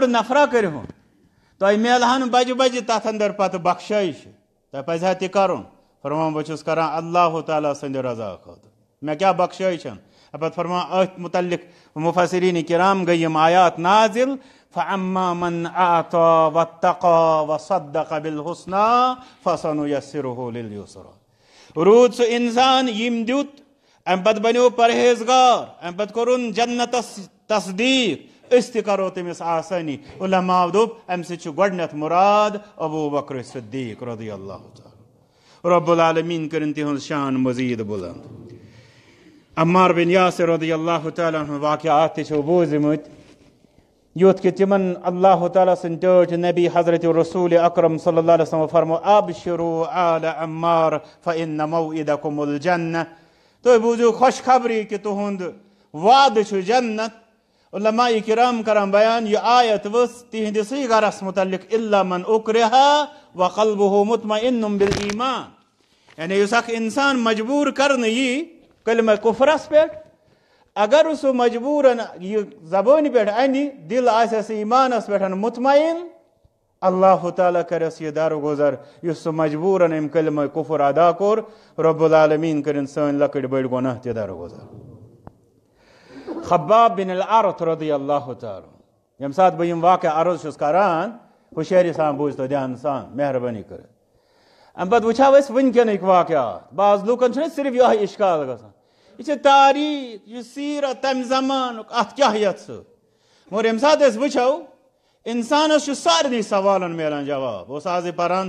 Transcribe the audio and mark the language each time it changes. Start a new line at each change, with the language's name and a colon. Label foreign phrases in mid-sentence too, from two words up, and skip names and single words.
Kashmiri: نفرا کٔرۍہُن تۄہہِ میلہن بجہِ بجہِ تتھ اندر پتہٕ بخشٲیش تۄہہِ پزِ ہا تہِ کرُن فرمان بہٕ چھُس کران اللہ تعالیٰ سٕنٛدِ رضا خٲطرٕ مےٚ کیٛاہ بخشٲیش پتہٕ فرمان أتھۍ متعلق مفسرین کرام گٔے یِم آیات نازل
Arabic: فأما من أعطى واتقى وصدق بالحسنى فسنيسره لليسرى
Kashmiri: روٗد سُہ اِنسان یٔمۍ دیُت امہِ پتہٕ بنیو پرہیزگار امہِ پتہٕ کوٚرُن جنتس تصدیٖق أسۍ تہِ کرو تٔمِس آسٲنی علماء دوٚپ امہِ سۭتۍ چھُ گۄڈٕنیتھ مُراد ابو بکر صدیق
Arabic: رضی اللہ تعالیٰ رب العالمین
Kashmiri: کٔرِن تِہنٛز شان مزیٖد بُلند عمار بن یاسر
Arabic: رضی اللہ تعالیٰ عنہ
Kashmiri: واقعات تہِ چھِو بوٗزمٕتۍ یوت کہ تمن اللہ تعالیٰ سن ٹٲٹھۍ نبی حضرت رسول اکرم
Arabic: صلی اللہ علیہ
Kashmiri: وسلم فرمو
Arabic: ابشروا آل عمار فإن موعدکم الجنہ
Kashmiri: تُہۍ بوٗزِو خوشخبری کہ تُہُنٛد وعدٕ چھُ جنت علماء کرام کران بیان یہ آیت ؤژھ تِہنٛدِسٕے گرس متعلق
Arabic: الا من اکرہ وقلبہ مطمئن بالایمان
Kashmiri: یعنی یُس اکھ انسان مجبور کرنہٕ یی کلمہ کفرس پٮ۪ٹھ اگر سہ مجبوراً یہ زبانہِ پٮ۪ٹھ انہِ دل آسٮ۪س ایمانس پٮ۪ٹھ مطمئن اللہ تعالیٰ کرس یہ درگزر یُس سہ مجبوراً امہِ کلمہ کفر ادا کوٚر
Arabic: رب العالمین
Kashmiri: کٔرِن سٲنۍ لۄکٕٹۍ بٔڑۍ گۄناہ تہِ درگزر خباب بن الارت
Arabic: رضی اللہ تعالیٰ
Kashmiri: ییٚمہِ ساتہٕ بہٕ یِم واقعہ عرض چھُس کران ہوشیٲری سان بوٗزتو دھیان سان مہربٲنی کٔرِتھ امہِ پتہٕ وٕچھو أسۍ وٕنکیٚنٕکۍ واقعات بعض لوٗکن چھُنہ صرف یِہوے اِشکال گژھان یہ چھِ تاریخ یہ سیرت تمہِ زمانُک اتھ کیٛاہ یتھ سۭتۍ مگر ییٚمہِ ساتہٕ أسۍ وٕچھو انسانس چھُ سارنٕے سوالن میلان جواب بہٕ اوسُس آزٕے پران